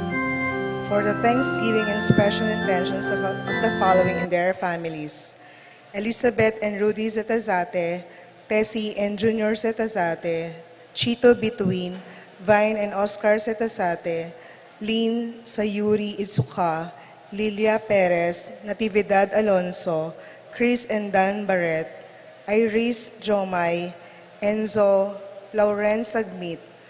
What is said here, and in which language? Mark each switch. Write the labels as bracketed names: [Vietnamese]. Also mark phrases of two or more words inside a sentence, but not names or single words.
[English] For the thanksgiving and special intentions of the following and their families. Elizabeth and Rudy Zetazate, Tessie and Junior Zetazate, Chito Bituin, Vine and Oscar Zetazate, Lynn Sayuri Itsuka, Lilia Perez, Natividad Alonso, Chris and Dan Barret, Iris Jomay, Enzo Lauren Sagmit,